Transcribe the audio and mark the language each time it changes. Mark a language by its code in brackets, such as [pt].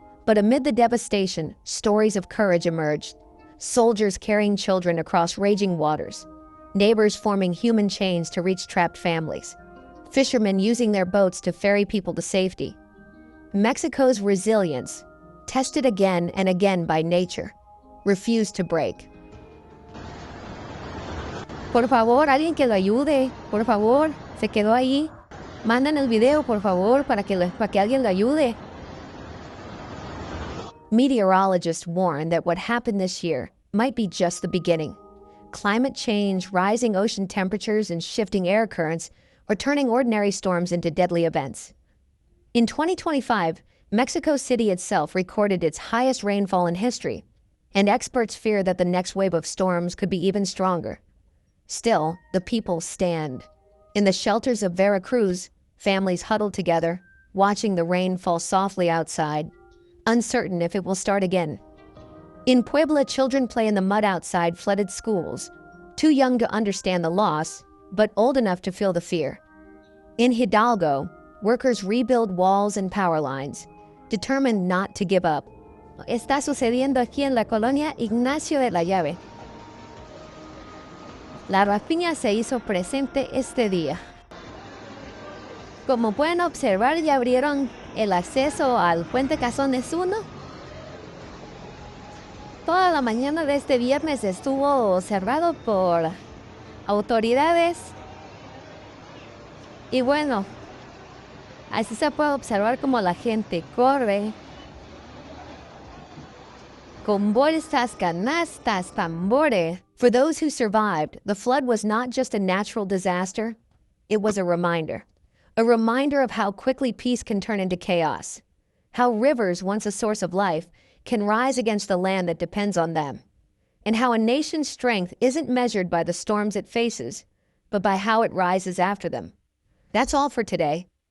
[en] But amid the devastation, stories of courage emerged. Soldiers carrying children across raging waters. Neighbors forming human chains to reach trapped families. Fishermen using their boats to ferry people to safety. Mexico's resilience, tested again and again by nature, refused to break. [es] Por favor, alguien que lo ayude. Por favor, se quedó ahí. Mandan el video, por favor, para que alguien lo ayude. [en] Meteorologists warn that what happened this year might be just the beginning. Climate change, rising ocean temperatures, and shifting air currents are turning ordinary storms into deadly events. In 2025, Mexico City itself recorded its highest rainfall in history, and experts fear that the next wave of storms could be even stronger. Still, the people stand. In the shelters of Veracruz, families huddle together, watching the rain fall softly outside, uncertain if it will start again. In Puebla, children play in the mud outside flooded schools, too young to understand the loss, but old enough to feel the fear. In Hidalgo, workers rebuild walls and power lines, determined not to give up. [es] Está sucediendo aquí en la colonia Ignacio de la Llave. La rapiña se hizo presente este día. Como pueden observar, ya abrieron el acceso al puente Cazones 1. Toda la mañana de este viernes estuvo cerrado por autoridades. Y bueno, así se puede observar como la gente corre con bolsas, canastas, tambores. [en] For those who survived, the flood was not just a natural disaster, it was a reminder. A reminder of how quickly peace can turn into chaos. How rivers, once a source of life, can rise against the land that depends on them. And how a nation's strength isn't measured by the storms it faces, but by how it rises after them. That's all for today.